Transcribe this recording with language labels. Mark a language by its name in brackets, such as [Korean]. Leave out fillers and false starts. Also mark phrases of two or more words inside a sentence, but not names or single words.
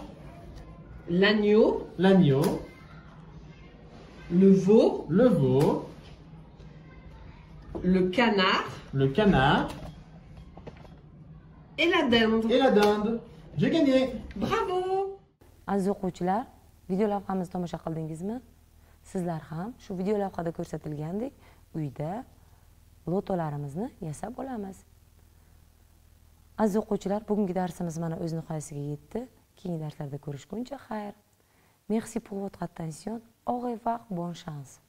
[French] l'agneau, l'agneau, le veau, le veau, le canard le canard et la dinde. et la dinde. J'ai gagné. Bravo! [Uzbek] Aziz o'quvchilar, video lavhamizni tomosha qildingizmi? Sizlar ham shu video lavhada ko'rsatilgandek uyda lotolarimizni yasab olamiz. Aziz o'quvchilar, bugungi darsimiz mana o'z nihoyasiga yetdi. Keyingi darslarda ko'rishguncha xayr. [French] Merci pour votre attention. Au revoir, bonne chance.